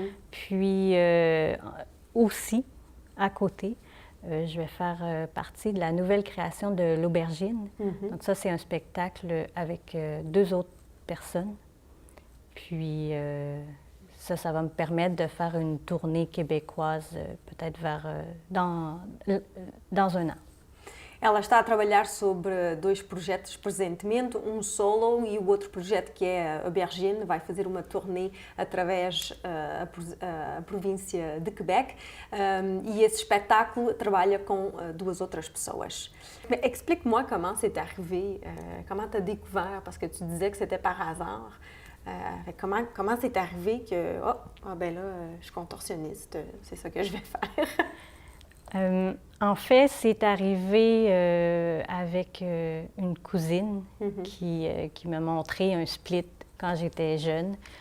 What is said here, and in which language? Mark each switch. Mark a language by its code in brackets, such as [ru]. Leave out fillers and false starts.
[fr] Puis aussi, à côté, je vais faire partie de la nouvelle création de l'Aubergine. Donc ça, c'est un spectacle avec 2 autres personnes. Puis ça va me permettre de faire une tournée québécoise peut-être dans 1 an. [pt] Ela está a trabalhar sobre 2 projetos presentemente, um solo e o outro projeto que é a Aubergine, vai fazer uma turnê através a província de Quebec e esse espetáculo trabalha com 2 outras pessoas. [fr] Explique-moi comment c'est arrivé, comment tu as découvert, parce que tu disais que c'était par hasard. Comment c'est arrivé que, ben là, je suis contorsionniste, c'est ça que je vais faire? En fait, c'est arrivé avec une cousine qui m'a montré un split quand j'étais jeune.